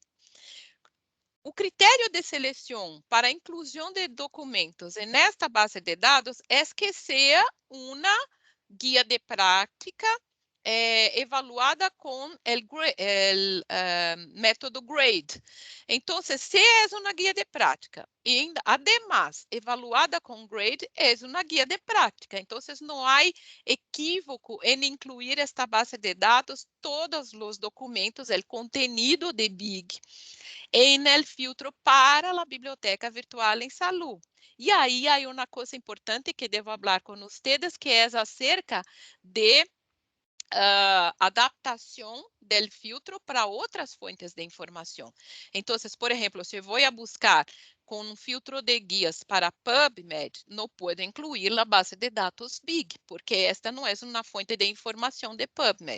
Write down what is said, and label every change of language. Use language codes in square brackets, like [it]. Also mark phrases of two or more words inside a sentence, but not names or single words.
[pt] O critério de seleção para a inclusão de documentos nesta base de dados é que seja uma guia de prática evaluada com o método GRADE. Então, se é uma guia de prática e, además, evaluada com GRADE, é uma guia de prática. Então, não há equívoco em incluir esta base de dados, todos os documentos, o contenido de BIG, em [es] el filtro [pt] para a Biblioteca Virtual em Saúde. E aí há uma coisa importante que devo falar com vocês, que é acerca de [es] adaptación del filtro para otras fuentes de información. Entonces, por ejemplo, si voy a buscar con un filtro de guías para PubMed, no puedo incluir la base de datos Big, porque esta no es una fuente de información de PubMed.